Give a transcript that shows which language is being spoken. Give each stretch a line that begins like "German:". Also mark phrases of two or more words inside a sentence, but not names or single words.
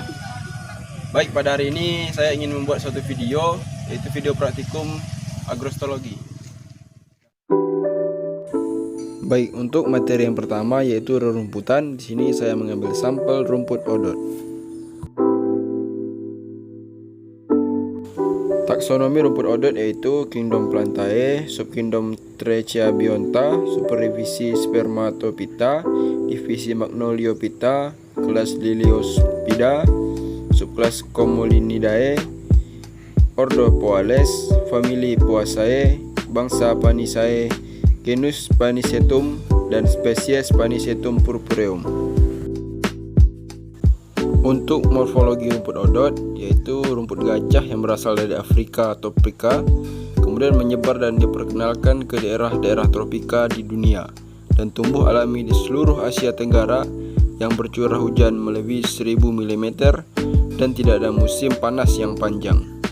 Indonesian: Baik, pada hari ini saya ingin membuat suatu video, yaitu video praktikum agrostologi. Baik, untuk materi yang pertama yaitu rerumputan. Di sini saya mengambil sampel rumput odot. Taksonomi rumput odot yaitu Kingdom Plantae, Subkingdom Trichiabionta, Superivisi Spermatophyta, Divisi Magnoliophyta, kelas Liliospida, subkelas Comolinidae, Ordo Poales, famili Poaceae, bangsa Panisae, genus Panicetum, dan spesies Panicetum purpureum. Untuk morfologi rumput odot, yaitu rumput gajah yang berasal dari Afrika atau Afrika, kemudian menyebar dan diperkenalkan ke daerah-daerah tropika di dunia, dan tumbuh alami di seluruh Asia Tenggara yang bercurah hujan melebihi 1000 mm dan tidak ada musim panas yang panjang.